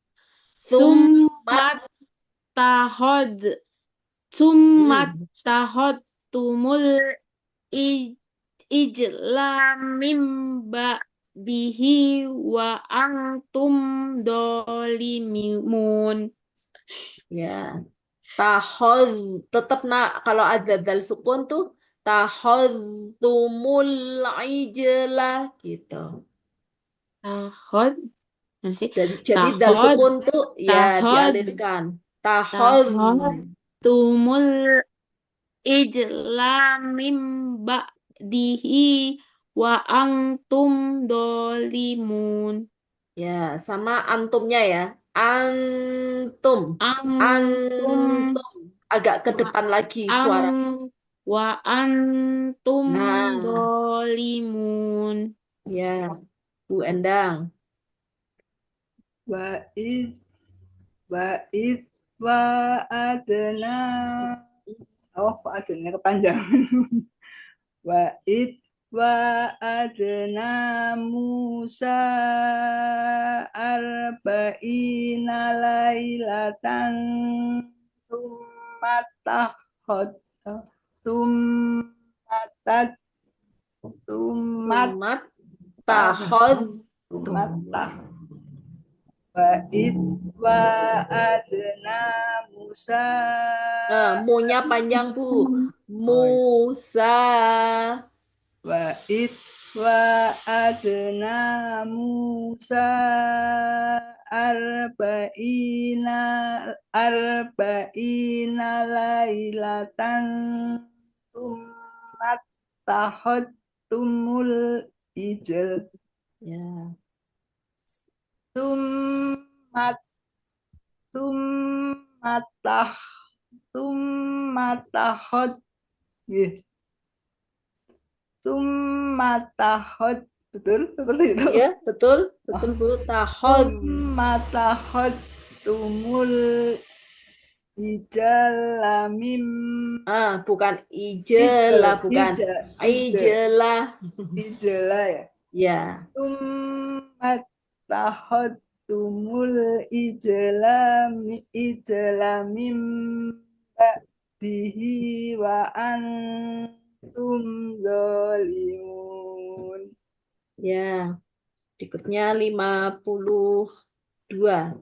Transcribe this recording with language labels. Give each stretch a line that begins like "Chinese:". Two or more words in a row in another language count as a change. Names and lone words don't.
Arabic: ثم اتخذتم العجل من بعده وأنتم ظالمون.
Indonesian: Ya. Tetap kalau ada dal sukun tuh
Arabic: اتخذتم العجل
Indonesian: gitu. Tahod. Mana sih? Jadi dal
Arabic: Tahod.
Indonesian: sukun tuh ya
Arabic: Tahod.
Indonesian: dialirkan. Takhad.
Arabic: Tahod. اتخذتم العجل من بعده وأنتم ظالمون.
Indonesian: Ya, sama antumnya ya. Antum.
Arabic: Antum
Indonesian: Antum. Agak ke
Arabic: wa
Indonesian: depan lagi
Arabic: an
Indonesian: suara.
Arabic: وأنتم
Indonesian: Nah,
Arabic: dolimun.
Indonesian: ya, Bu Endang.
Arabic: وإذ وإذ واعدنا.
Indonesian: Oh, adna kepanjangan.
Arabic: وإذ واعدنا موسى أربعين ليلة ثم اتخذ ثم اتخ Sumat summatah takhadtum. وإذ واعدنا موسى
Indonesian: Munya panjang, Bu.
Arabic: Musa. وإذ واعدنا موسى أربعين ليلة ثم اتخذتم العجل
Indonesian: Ya.
Arabic: ثم ثم اتخ ثم اتخذ ثم اتخذ
Indonesian: betul seperti itu. Iya, betul. Betul, Bu. Takhad.
Arabic: ثم اتخذتم العجل من
Indonesian: Bukan ijelah, bukan. Ijelah.
Arabic: ijala ya.
Indonesian: Ya.
Arabic: ثم اتخذتم العجل من بعده وأنتم ظالمون.
Indonesian: Ya. Berikutnya 52.